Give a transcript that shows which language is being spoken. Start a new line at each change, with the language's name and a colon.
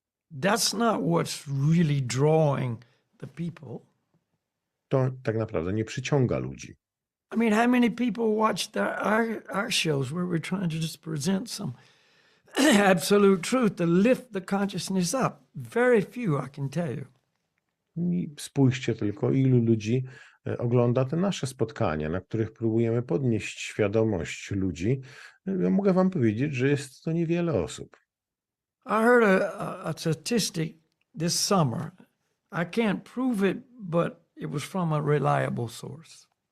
English: that's not what's really drawing the people.
Polish: To tak naprawdę nie przyciąga ludzi.
English: I mean, how many people watched our shows where we're trying to just present some absolute truth to lift the consciousness up? Very few, I can tell you.
Polish: I spójrzcie tylko, ilu ludzi ogląda te nasze spotkania, na których próbujemy podnieść świadomość ludzi. Ja mogę wam powiedzieć, że jest to niewiele osób.
English: I heard a statistic this summer. I can't prove it, but it was from a reliable source.